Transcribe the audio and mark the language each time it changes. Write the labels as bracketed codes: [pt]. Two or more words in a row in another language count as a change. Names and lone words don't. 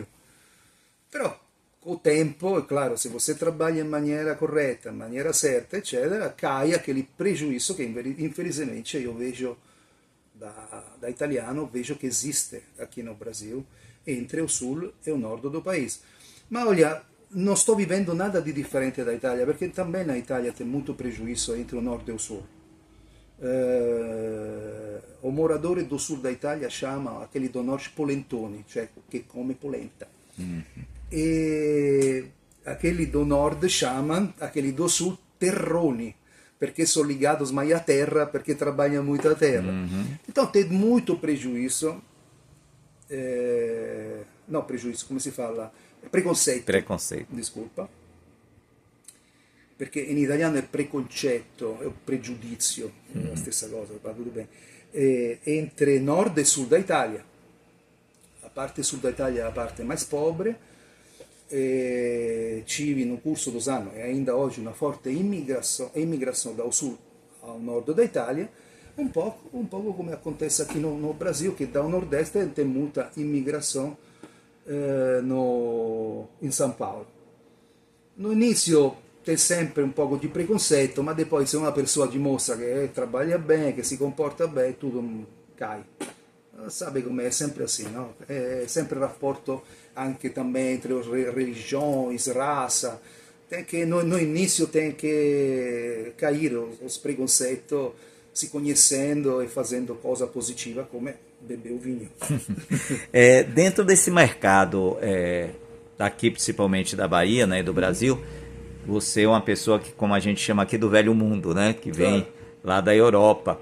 [pt] Però com o tempo, é claro, se você trabalha em maneira correta, em maneira certa, eccetera, cai aquele prejuízo que infelizmente eu vejo da italiano, vejo que existe aqui no Brasil, entre o sul e o nord do país. Ma olha, [it] non sto vivendo nada di differente [pt] da Itália, perché também na Itália tem muito prejuízo entre o norte e o sul. O morador do sul da Itália chama aquele do norte polentoni, [it] cioè che come polenta. [pt] E aquele do nord chamam aquele do sul terroni, [it] perché sono [pt] ligados mais à terra, perché trabalham muito a terra. Então tem muito prejuízo. No, prejuízo, [it] come si [pt] fala? Preconceito. Desculpa. [it] Perché in italiano è preconcetto, è un pregiudizio, è la stessa cosa, va tutto bene. [pt] Entre nord e sud da Italia. A parte sud da Italia [it] è la parte [pt] mais pobre. Tive no curso dos anos e ainda hoje uma forte imigração do sul ao nord da Itália, um pouco como acontece aqui no Brasil, que do nordeste tem muita imigração em São Paulo. No início tem sempre um pouco de preconceito, mas depois se uma pessoa dimostra que trabalha bem, que se comporta bem, tudo cai. Sabe como é sempre assim, no? É sempre [it] rapporto anche [pt] também entre as religiões, raça. Tem que, no início tem que cair os preconceitos, se conhecendo e fazendo coisa positiva como beber o vinho. Dentro desse mercado, aqui principalmente da Bahia, né, do Brasil, você é uma pessoa que, como a gente chama aqui, do velho mundo, né, que vem lá da Europa.